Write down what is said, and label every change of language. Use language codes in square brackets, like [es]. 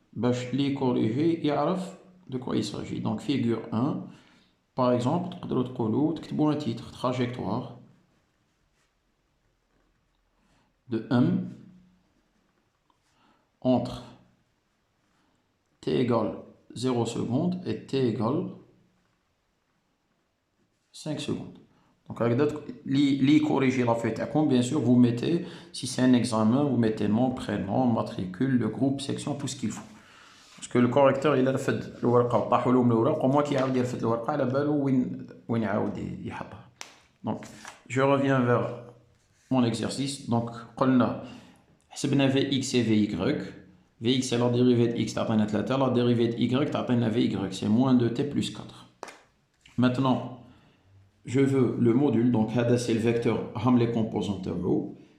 [fr] Je l'ai corrigé et de quoi il s'agit. Donc figure 1, par exemple, un titre, trajectoire de M entre t égale 0 secondes et t égale 5 secondes. Donc avec d'autres, corriger la feuille. Bien sûr, vous mettez, si c'est un examen, vous mettez nom, prénom, matricule, le groupe, section, tout ce qu'il faut. Parce que le correcteur il a [ar] رفد الورقه وطاحوا لهم الوراق وما كيعاود يرفد الورقه على بالو وين يعاود يحطها. [fr] Donc je reviens vers mon exercice. Donc [ar] قلنا حسبنا [fr] Vx et Vy. Vx c'est la dérivée de x [ar] تعطينا [fr] 3, la dérivée de y تعطينا Vy, c'est moins 2t plus 4. Maintenant je veux le module, donc [ar] هذا [fr] c'est le vecteur les composants tableau.